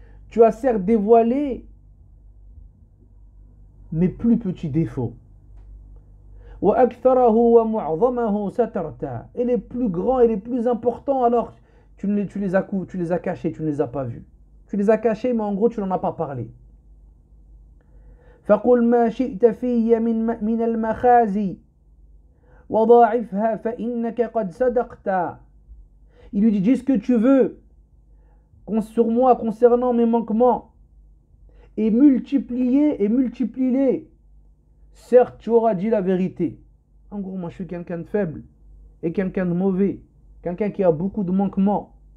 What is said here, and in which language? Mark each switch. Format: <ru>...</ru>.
<fr>Tu as certes dévoilé mes plus petits défauts.</fr> <ar>Wa aktharahu wa mu'zamahu satarta.</ar> <fr>Et les plus grands et les plus importants, alors tu les as cachés, tu ne les as pas vus. Tu les as cachés, mais en gros tu n'en as pas parlé.</fr> <ar>فقل ما شئت في من المخازي وضاعفها فإنك قد صدقت.</ar> <fr>Il lui dit: dis ce que tu veux sur moi concernant mes manquements et multiplie-les. Certes, tu auras dit la vérité. En gros, moi je suis quelqu'un de faible et quelqu'un de mauvais, quelqu'un qui a beaucoup de manquements.</fr>